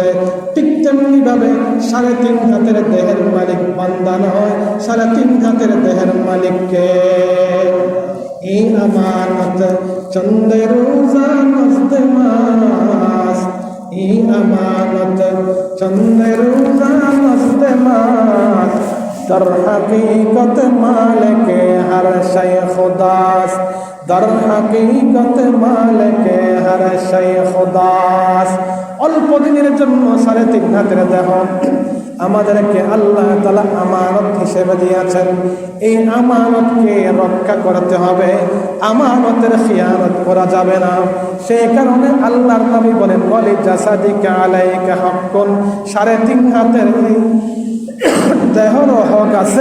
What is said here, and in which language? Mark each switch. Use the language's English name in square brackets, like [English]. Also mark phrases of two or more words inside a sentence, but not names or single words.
[Bangla] ঠিক তেমনি ভাবে 3.5 হাতের দেহের মালিক বান্দা নয়, 3.5 হাতের দেহের মালিককে [Persian] این امانت چند روزه نزد ماست, این امانت چند روزه نزد ماست, در حقیقت مالک ہر شے خداست، در حقیقت مالک ہر شے خداست। [Bangla] অল্প দিনের জন্য 3.5 হাতের দেহ আমাদেরকে আল্লাহ তাআলা আমানত হিসেবে দিয়েছেন। এই আমানতকে রক্ষা করতে হবে, আমানতের খিয়ানত করা যাবে না। সেই কারণে আল্লাহর নবী বলেন, [Arabic] ولجسدك عليك حق, [Bangla] 3.5 হাতের দেহর হক আছে।